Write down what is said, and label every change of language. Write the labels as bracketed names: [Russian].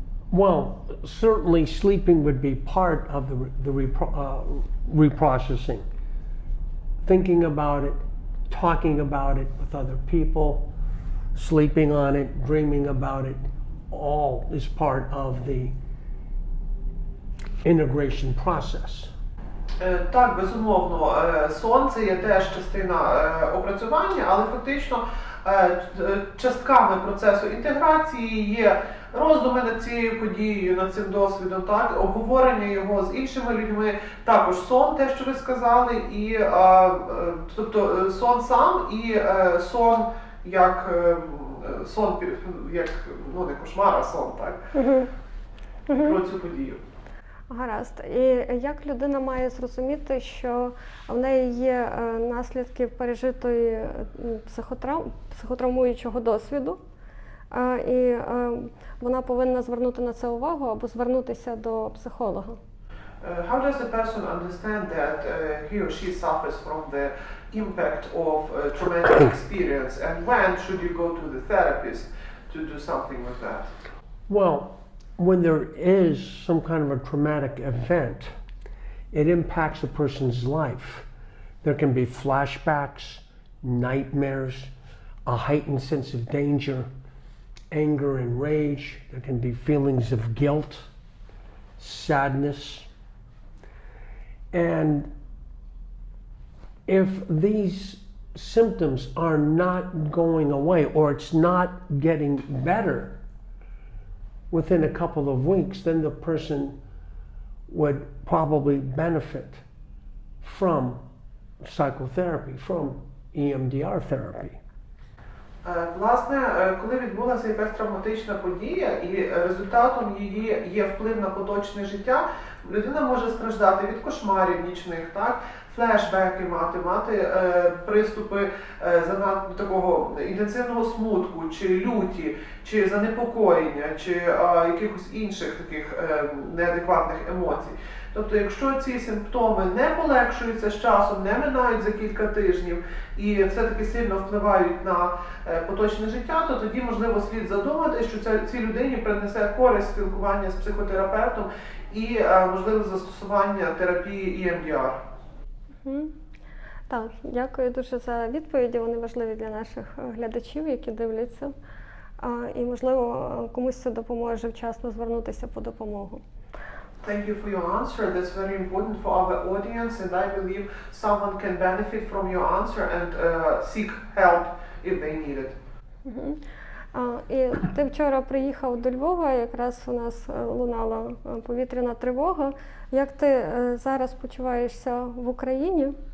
[English] Well, certainly sleeping would be part of the reprocessing. Thinking about it, talking about it with other people, sleeping on it, dreaming about it, all is part of the integration process. [Ukrainian] Так, безумовно, сон – це є теж частина опрацювання, але фактично частками процесу інтеграції є роздуми над цією подією, над цим досвідом, так, обговорення його з іншими людьми, також сон, те, що ви сказали, і, тобто сон сам і сон як сон, як, ну не кошмар, а сон, так, про цю подію. Гаразд. І як людина має зрозуміти, що в неї є наслідки пережитої психотравмуючого досвіду, і вона повинна звернути на це увагу або звернутися до психолога? [English] How does a person understand that he or she suffers from the impact of traumatic experience, and when should you go to the therapist to do something with that? Well, when there is some kind of a traumatic event, it impacts a person's life. There can be flashbacks, nightmares, a heightened sense of danger, anger and rage. There can be feelings of guilt, sadness. And if these symptoms are not going away, or it's not getting better within a couple of weeks, then the person would probably benefit from psychotherapy, from EMDR therapy. [Ukrainian] Власне, коли відбулася якась травматична подія і результатом її є вплив на поточне життя, людина може страждати від кошмарів нічних, так? Флешбеки мати приступи занадто такого інтенсивного смутку, чи люті, чи занепокоєння, чи якихось інших таких неадекватних емоцій. Тобто, якщо ці симптоми не полегшуються з часом, не минають за кілька тижнів і все-таки сильно впливають на поточне життя, то тоді, можливо, слід задумати, що цій людині принесе користь спілкування з психотерапевтом і можливе застосування терапії EMDR. Так, дякую дуже за відповіді. Вони важливі для наших глядачів, які дивляться. І, можливо, комусь це допоможе вчасно звернутися по допомогу. [English] Thank you for your answer. That's very important for our audience, and I believe someone can benefit from your answer and seek help if they need it. [Ukrainian] І ти вчора приїхав до Львова, якраз у нас лунала повітряна тривога. Як ти зараз почуваєшся в Україні?